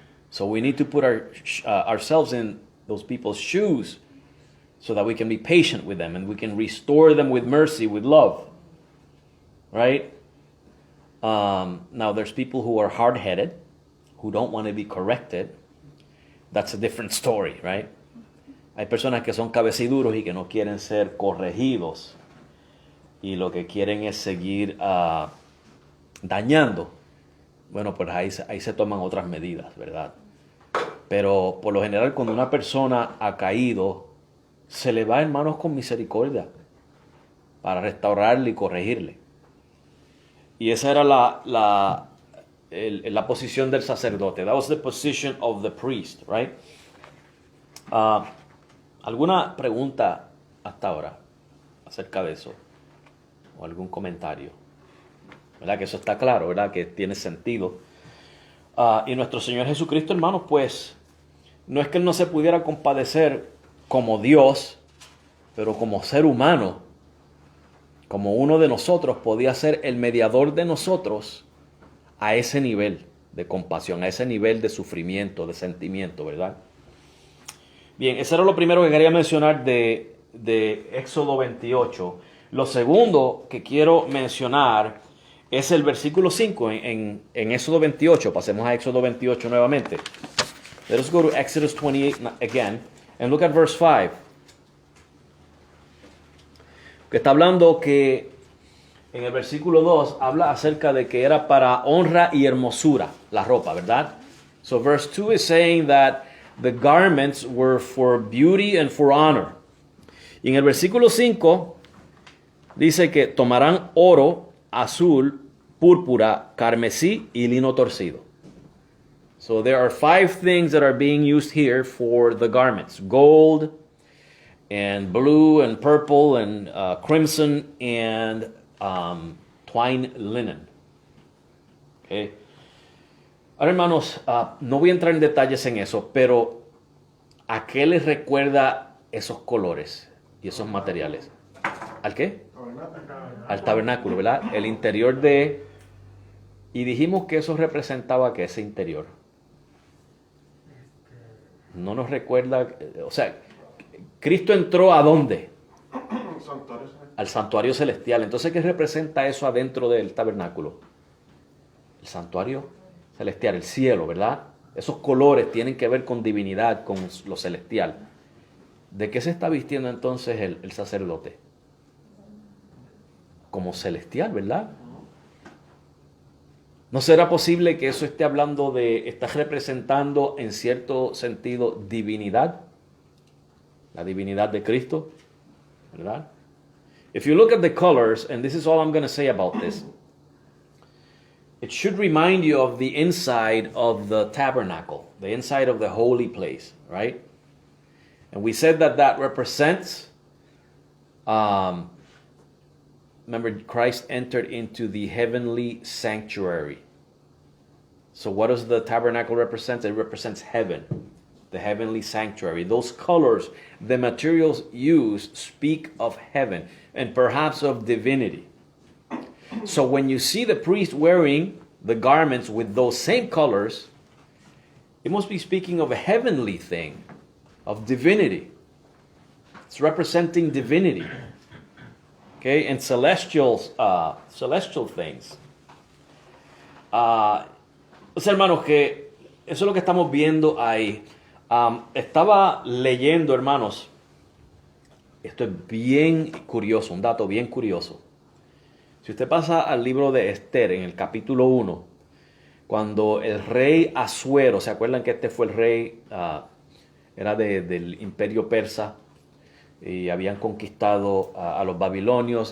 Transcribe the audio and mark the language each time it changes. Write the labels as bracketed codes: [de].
[en] So we need to put ourselves in those people's shoes so that we can be patient with them and we can restore them with mercy, with love. Right? Now there's people who are hard-headed, who don't want to be corrected. That's a different story, right? [es] Hay personas que son cabeciduros y que no quieren ser corregidos. Y lo que quieren es seguir dañando. Bueno, pues ahí se toman otras medidas, ¿verdad? Pero por lo general cuando una persona ha caído, se le va, hermanos, con misericordia para restaurarle y corregirle. Y esa era la posición del sacerdote. [en] That was the position of the priest, right? [es] ¿Alguna pregunta hasta ahora acerca de eso? ¿O algún comentario? ¿Verdad? Que eso está claro, ¿verdad? Que tiene sentido. Y nuestro Señor Jesucristo, hermanos, pues, no es que Él no se pudiera compadecer como Dios, pero como ser humano, como uno de nosotros, podía ser el mediador de nosotros a ese nivel de compasión, a ese nivel de sufrimiento, de sentimiento, ¿verdad? Bien, eso era lo primero que quería mencionar de Éxodo 28. Lo segundo que quiero mencionar es el versículo 5 en Éxodo 28. Pasemos a Éxodo 28 nuevamente. [en] Let us go to Exodus 28 again and look at verse 5. [es] Que está hablando que en el versículo 2 habla acerca de que era para honra y hermosura la ropa, ¿verdad? [en] So verse 2 is saying that the garments were for beauty and for honor. [es] Y en el versículo 5 dice que tomarán oro, azul, púrpura, carmesí y lino torcido. [en] So there are 5 things that are being used here for the garments. Gold and blue and purple and crimson and twine linen. Okay. [es] Ahora, hermanos, no voy a entrar en detalles en eso, pero ¿a qué les recuerda esos colores y esos materiales? ¿Al qué? Al tabernáculo, ¿verdad? El interior de... Y dijimos que eso representaba que ese interior. No nos recuerda... O sea, Cristo entró ¿a dónde? Al santuario celestial. Entonces, ¿qué representa eso adentro del tabernáculo? El santuario celestial, el cielo, ¿verdad? Esos colores tienen que ver con divinidad, con lo celestial. ¿De qué se está vistiendo entonces el sacerdote? Como celestial, ¿verdad? ¿No será posible que eso esté hablando está representando en cierto sentido divinidad? La divinidad de Cristo, ¿verdad? [en] If you look at the colors, and this is all I'm going to say about this, it should remind you of the inside of the tabernacle, the inside of the holy place, right? And we said that represents, remember, Christ entered into the heavenly sanctuary. So what does the tabernacle represent? It represents heaven, the heavenly sanctuary. Those colors, the materials used, speak of heaven and perhaps of divinity. So when you see the priest wearing the garments with those same colors, it must be speaking of a heavenly thing, of divinity. It's representing divinity. Okay, and celestial things. [es] Hermanos, que eso es lo que estamos viendo ahí. Estaba leyendo, hermanos, esto es bien curioso, un dato bien curioso. Si usted pasa al libro de Esther, en el capítulo 1, cuando el rey Asuero, ¿se acuerdan que este fue el rey, era del imperio persa, y habían conquistado a los babilonios?